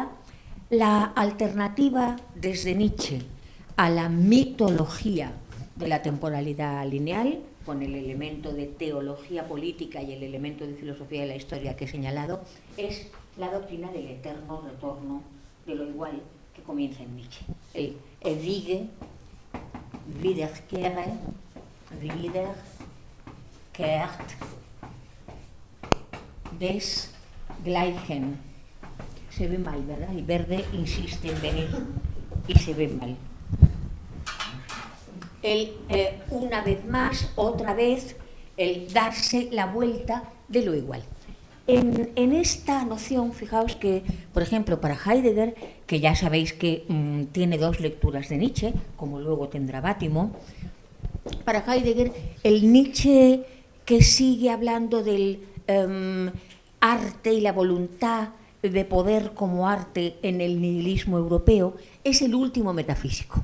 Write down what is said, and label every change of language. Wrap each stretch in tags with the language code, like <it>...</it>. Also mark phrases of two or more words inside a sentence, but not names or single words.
<es>La alternativa desde Nietzsche a la mitología de la temporalidad lineal, con el elemento de teología política y el elemento de filosofía de la historia que he señalado, es la doctrina del eterno retorno de lo igual que comienza en Nietzsche.</es> <de>El ewige wiederkehren, wiederkehrt des Gleichen.</de> <es>Se ve mal, ¿verdad? El verde insiste en venir y se ve mal. El una vez más, otra vez, el darse la vuelta de lo igual. En esta noción, fijaos que, por ejemplo, para Heidegger, que ya sabéis que tiene dos lecturas de Nietzsche, como luego tendrá Bátimo, para Heidegger, el Nietzsche que sigue hablando del arte y la voluntad de poder como arte en el nihilismo europeo es el último metafísico.</es>